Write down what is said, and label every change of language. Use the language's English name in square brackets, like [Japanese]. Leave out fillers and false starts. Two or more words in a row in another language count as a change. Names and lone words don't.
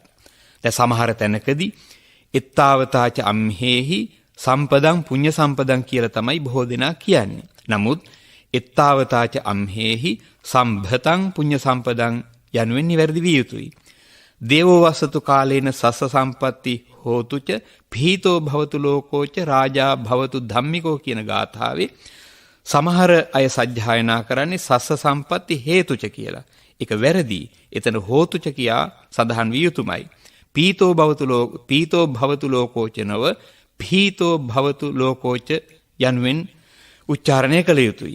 [Sinhala] දැන් සමහර තැනකදී [Pali] එත්තාවතාච අම්හෙහි සම්පදං පුඤ්ඤ සම්පදං [Sinhala] කියලා තමයි බොහෝ දෙනා කියන්නේ. නමුත් [Pali] එත්තාවතාච අම්හෙහි සම්භතං පුඤ්ඤ සම්පදං [Sinhala] යනුවෙන් නිවැරදි විය යුතුයි. [Pali] දේවෝ වසතු කාලේන සස්ස සම්පatti හෝතුච පීතෝ භවතු ලෝකෝච රාජා භවතු ධම්මිකෝ [Sinhala] කියන ගාථාවේ සමහර අය සජ්ජායනා කරන්නේ [Pali] සස්ස සම්පatti හේතුච කියලා. [Sinhala] ඒක වැරදි. එතන හෝතුච කියා සඳහන් විය යුතුමයි. [Pali] පීතෝ භවතු ලෝකෝච නව පීතෝ භවතු ලෝකෝච [Sinhala] යනුවෙන් උච්චාරණය කළ යුතුයි.